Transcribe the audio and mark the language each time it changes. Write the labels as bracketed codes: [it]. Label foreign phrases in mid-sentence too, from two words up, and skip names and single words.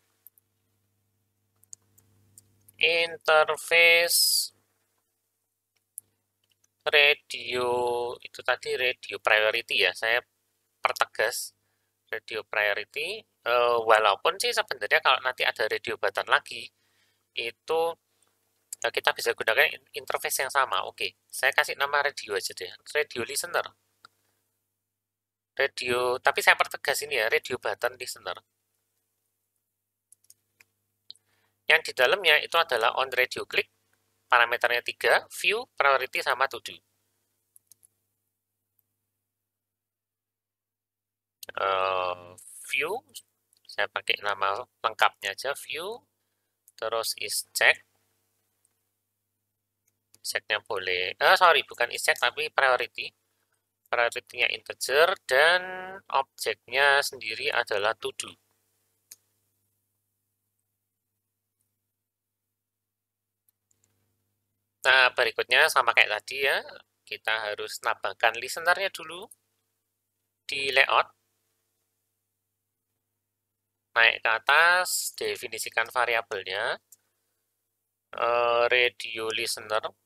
[id] Interface radio itu tadi [en] radio priority [id] ya, saya pertegas [en] radio priority, [id] walaupun sih sebenarnya kalau nanti ada [en] radio button [id] lagi itu kita bisa gunakan interface yang sama. Oke, saya kasih nama radio aja deh, [en] radio listener. [id] Radio, tapi saya pertegas ini ya, [en] radio button listener. [id] Yang di dalamnya itu adalah [en] on radio click, [id] parameternya 3, [en] view, priority, [id] sama [en] to do. [id] View, saya pakai nama lengkapnya aja, view, terus [en] is check. [id] Checknya boleh, sorry, bukan [en] is check [id] tapi priority. Priority-nya integer dan objeknya sendiri adalah [en] to do. [id] Nah, berikutnya sama kayak tadi ya, kita harus nambahkan listener-nya dulu di layout. Naik ke atas, definisikan variabelnya, [en] radio listener.